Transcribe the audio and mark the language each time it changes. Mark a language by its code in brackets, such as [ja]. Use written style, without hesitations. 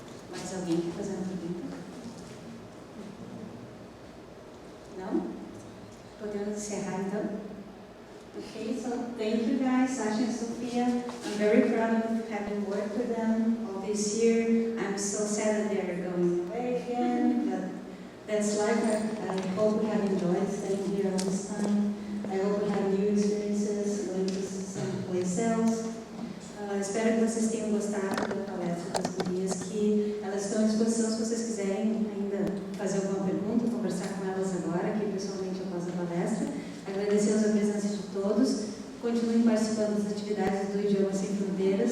[pt] Mais alguém quer fazer uma pergunta? Não? Podemos encerrar então? [en] Okay, so thank you guys, Sasha and Sofia. I'm very proud of having worked with them all this year. I'm so sad that they're going away again, but that's life. I hope we have enjoyed staying here all this time. I hope we have new experiences, going to someplace else. [pt] Espero que vocês tenham gostado da palestra das gurias, que elas estão à disposição se vocês quiserem ainda fazer alguma pergunta, conversar com elas agora, aqui pessoalmente após a palestra. Agradecer a presença de todos. Continuem participando das atividades do Idioma Sem Fronteiras.